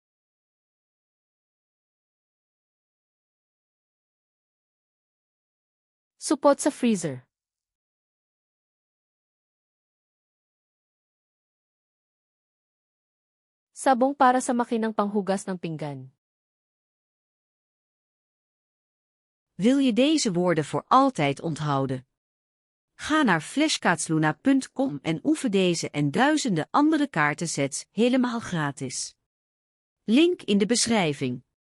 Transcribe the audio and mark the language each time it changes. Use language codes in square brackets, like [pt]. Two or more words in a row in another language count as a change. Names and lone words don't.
[tl] Supot sa freezer. Sabong para sa makinang panghugas ng pinggan. [nl] Wil je deze woorden voor altijd onthouden? Ga naar flashkaatsluna.com en oefen deze en duizenden andere kaartensets helemaal gratis. Link in de beschrijving.